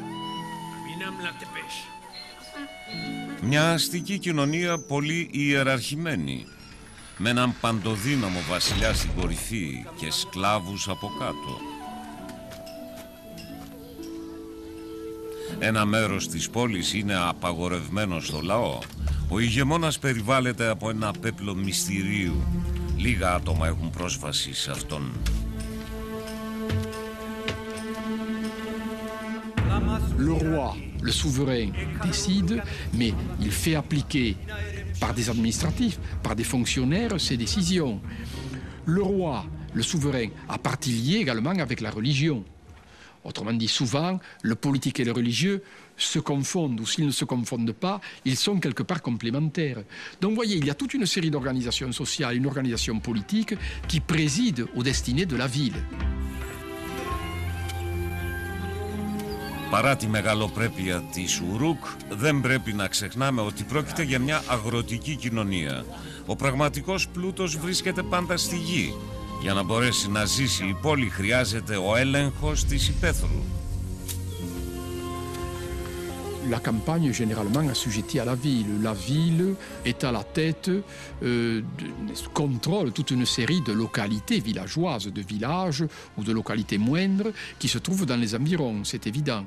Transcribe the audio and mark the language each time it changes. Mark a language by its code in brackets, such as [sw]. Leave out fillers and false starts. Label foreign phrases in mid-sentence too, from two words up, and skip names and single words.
[el] Μια αστική κοινωνία πολύ ιεραρχημένη, με έναν παντοδύναμο βασιλιά στην κορυφή και σκλάβους από κάτω. Ένα μέρος της πόλης είναι απαγορευμένο στο λαό. Ο ηγεμόνας περιβάλλεται από ένα πέπλο μυστηρίου. Λίγα άτομα έχουν πρόσβαση σε αυτόν. [fr] Le roi, le souverain, décide, mais il fait appliquer par des administratifs, par des fonctionnaires, ses décisions. Le roi, le souverain, a partie liée également avec la religion. Autrement dit, souvent, le politique et le religieux se confondent, ou s'ils ne se confondent pas, ils sont quelque part complémentaires. Donc, vous voyez, il y a toute une série d'organisations sociales, une organisation politique qui préside aux destinées de la ville. [el] Παρά τη μεγαλοπρέπεια της Ουρούκ, δεν πρέπει να ξεχνάμε ότι πρόκειται για μια αγροτική κοινωνία. Ο πραγματικός πλούτος βρίσκεται πάντα στη γη. Για να μπορέσει να ζήσει η πόλη χρειάζεται ο έλεγχος της υπαίθρου. [fr] La campagne est généralement assujettie à la ville. La ville est à la tête, contrôle toute une série de localités villageoises, de villages ou de localités moindres qui se trouvent dans les environs, c'est évident.